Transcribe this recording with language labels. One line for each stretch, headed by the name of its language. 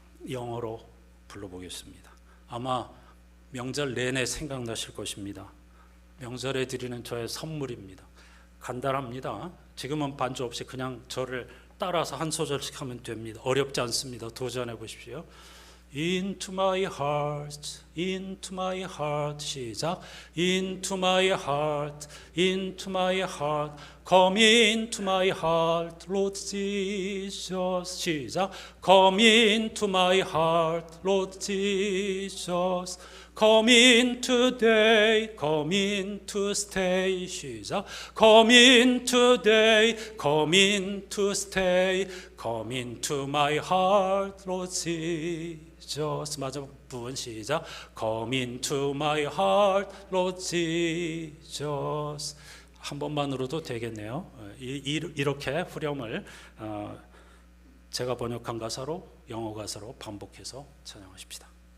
Korean: 영어로 불러보겠습니다. 아마 명절 내내 생각나실 것입니다. 명절에 드리는 저의 선물입니다. 간단합니다. 지금은 반주 없이 그냥 저를 따라서 한 소절씩 하면 됩니다. 어렵지 않습니다. 도전해 보십시오.
English: Into my heart, into my heart.
Korean: 시작.
English: Into my heart, into my heart. Come into my heart, Lord Jesus.
Korean: 시작.
English: Come into my heart, Lord Jesus. Come in today, come in to stay.
Korean: 시작.
English: Come in today, come in to stay. Come into my heart, Lord Jesus.
Korean: 마지막 부분 시작.
English: Come into my heart, Lord Jesus.
Korean: 한 번만으로도 되겠네요. 이렇게 후렴을 제가 번역한 가사로 영어 가사로 반복해서 찬양하십시다.